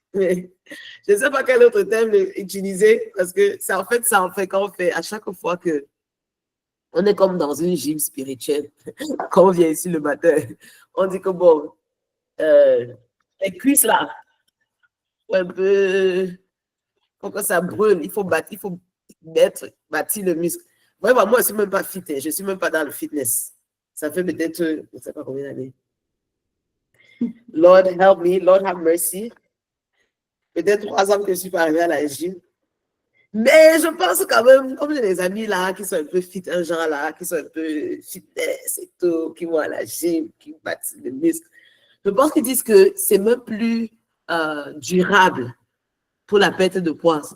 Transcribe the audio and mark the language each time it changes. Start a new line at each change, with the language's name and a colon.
French: Mais je ne sais pas quel autre terme utiliser parce que ça, en fait, quand on fait à chaque fois que on est comme dans une gym spirituelle, quand on vient ici le matin, on dit que bon, les cuisses là, un peu, pour que ça brûle, il faut bâtir le muscle. Vraiment, moi, je ne suis même pas fit, je ne suis même pas dans le fitness. Ça fait peut-être, je ne sais pas combien d'années.
English: Lord help me, Lord have mercy.
French: Peut-être 3 ans que je ne suis pas arrivée à la gym. Mais je pense quand même, comme j'ai des amis là qui sont un peu fit, un genre là, qui sont un peu fitness et tout, qui vont à la gym, qui bâtissent le muscle. Je pense qu'ils disent que c'est même plus durable pour la perte de poids.